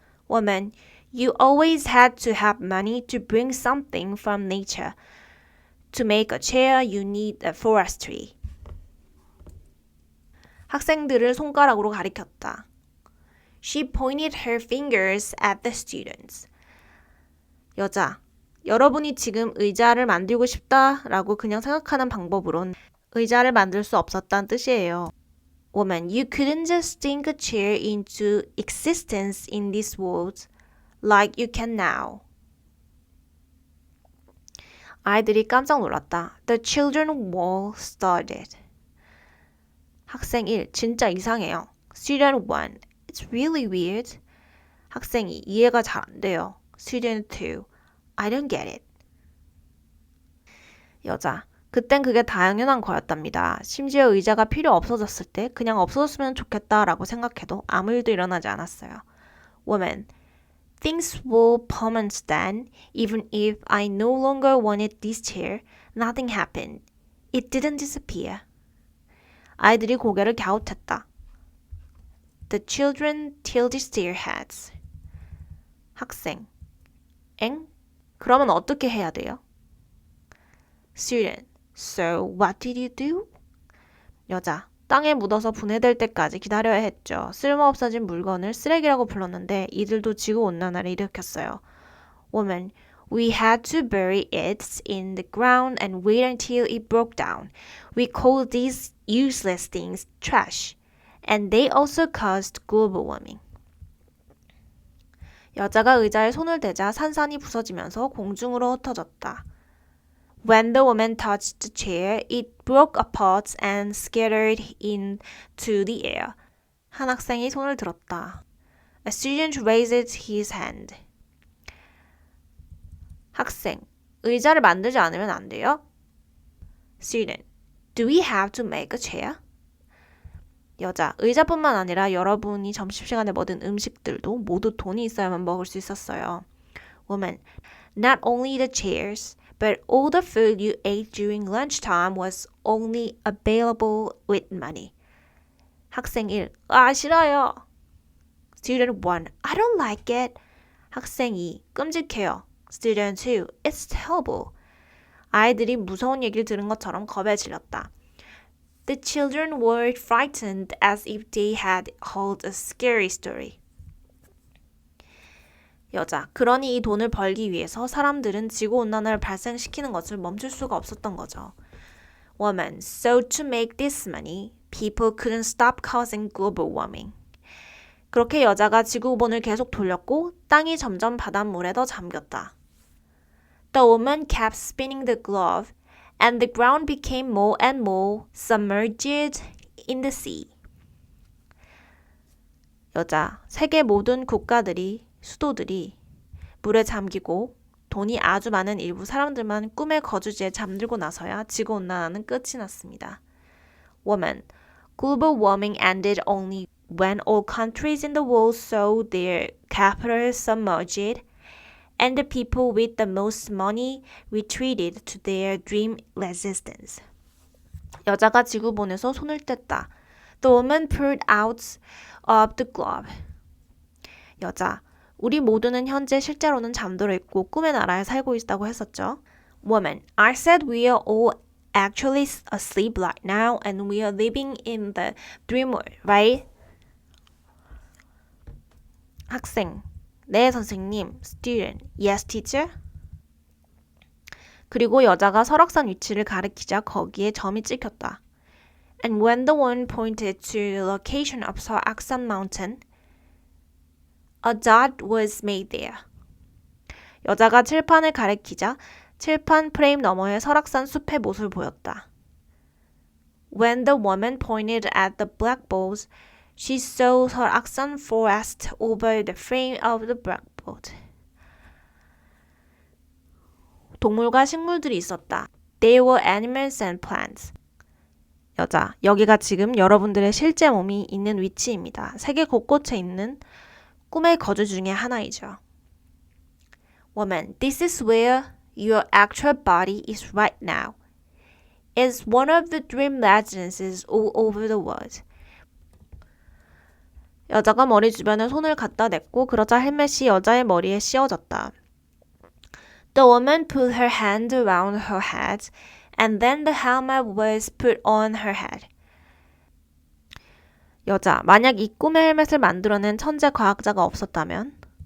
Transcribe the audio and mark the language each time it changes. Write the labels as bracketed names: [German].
[English] Woman, you always had to have money to bring something from nature. To make a chair, you need a forestry. [Korean] 학생들을 손가락으로 가리켰다. [English] She pointed her fingers at the students. [Korean] 여자, 여러분이 지금 의자를 만들고 싶다라고 그냥 생각하는 방법으론 의자를 만들 수 없었다는 뜻이에요. [English] Woman, you couldn't just think a chair into existence in this world like you can now. [Korean] 아이들이 깜짝 놀랐다. [English] The children were startled. [Korean] 학생 1, 진짜 이상해요. [English] Student 1, it's really weird. [Korean] 학생 2, 이해가 잘 안 돼요. [English] Student 2, I don't get it. [Korean] 여자, 그땐 그게 당연한 거였답니다. 심지어 의자가 필요 없어졌을 때 그냥 없어졌으면 좋겠다라고 생각해도 아무 일도 일어나지 않았어요. Woman, [English] Things were permanent then. Even if I no longer wanted this chair, nothing happened. It didn't disappear. [Korean] 아이들이 고개를 갸웃했다. [English] The children tilted their heads. [Korean] 학생. 엥? 그러면 어떻게 해야 돼요? [English] Student. So what did you do? 여자. [Korean] 땅에 묻어서 분해될 때까지 기다려야 했죠. 쓸모없어진 물건을 쓰레기라고 불렀는데 이들도 지구온난화를 일으켰어요. [English] Woman. We had to bury it in the ground and wait until it broke down. We called these useless things trash. And they also caused global warming. [Korean] 여자가 의자에 손을 대자 산산이 부서지면서 공중으로 흩어졌다. [English] When the woman touched the chair, it broke apart and scattered into the air. [Korean] 한 학생이 손을 들었다. [English] A student raised his hand. [Korean] 학생, 의자를 만들지 않으면 안 돼요? [English] Student, do we have to make a chair? [Korean] 여자, 의자뿐만 아니라 여러분이 점심시간에 먹은 음식들도 모두 돈이 있어야만 먹을 수 있었어요. [English] Woman, not only the chairs, but all the food you ate during lunchtime was only available with money. [Korean] 학생 1, 싫어요. [English] Student 1, I don't like it. [Korean] 학생 2, 끔찍해요. [English] Student 2, it's terrible. [Korean] 아이들이 무서운 얘기를 들은 것처럼 겁에 질렸다. [English] The children were frightened as if they had heard a scary story. [Korean] 여자, 그러니 이 돈을 벌기 위해서 사람들은 지구온난화를 발생시키는 것을 멈출 수가 없었던 거죠. [English] Woman, so to make this money, people couldn't stop causing global warming. [Korean] 그렇게 여자가 지구본을 계속 돌렸고 땅이 점점 바닷물에 더 잠겼다. [English] The woman kept spinning the globe, and the ground became more and more submerged in the sea. [Korean] 여자, 세계 모든 국가들이 수도들이 물에 잠기고 돈이 아주 많은 일부 사람들만 꿈의 거주지에 잠들고 나서야 지구온난화는 끝이 났습니다. [English] Woman, global warming ended only when all countries in the world saw their capitals submerged and the people with the most money retreated to their dream existence. [Korean] 여자가 지구본에서 손을 뗐다. [English] The woman pulled out of the globe. [Korean] 여자, 우리 모두는 현재 실제로는 잠들어 있고 꿈의 나라에 살고 있다고 했었죠. [English] Woman, I said we are all actually asleep right now and we are living in the dream world, right? [Korean] 학생, 네 선생님. [English] Student, yes teacher. [Korean] 그리고 여자가 설악산 위치를 가리키자 거기에 점이 찍혔다. [English] And when the one pointed to the location of 설악산 mountain, a dot was made there. [Korean] 여자가 칠판을 가리키자 칠판 프레임 너머에 설악산 숲의 모습을 보였다. [English] When the woman pointed at the blackboards, she saw 설악산 forest over the frame of the blackboard. [Korean] 동물과 식물들이 있었다. [English] There were animals and plants. [Korean] 여자, 여기가 지금 여러분들의 실제 몸이 있는 위치입니다. 세계 곳곳에 있는 꿈의 거주 중에 하나이죠. [English] Woman, this is where your actual body is right now. It's one of the dream residences all over the world. [Korean] 여자가 머리 주변에 손을 갖다 댔고 그러자 헬멧이 여자의 머리에 씌워졌다. [English] The woman put her hand around her head and then the helmet was put on her head. [Korean] 여자, 만약 이 꿈의 헬멧을 만들어낸 천재 과학자가 없었다면?